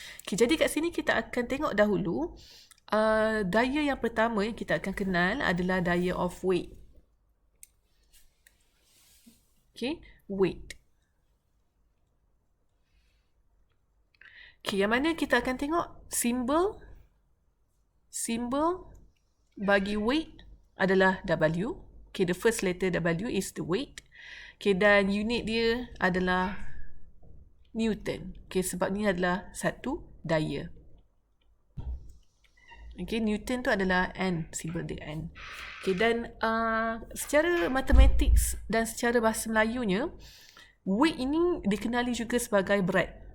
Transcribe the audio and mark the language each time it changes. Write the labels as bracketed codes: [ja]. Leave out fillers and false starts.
[ms] Jadi kat sini kita akan tengok dahulu daya yang pertama yang kita akan kenal adalah daya of weight. [en] Weight. [ms] Yang mana kita akan tengok simbol bagi weight adalah W. [en] The first letter W is the weight. [ms] Dan unit dia adalah Newton. Sebab ni adalah satu daya. Newton tu adalah N, simbol dia N. Dan secara matematik dan secara bahasa Melayunya, weight ini dikenali juga sebagai berat.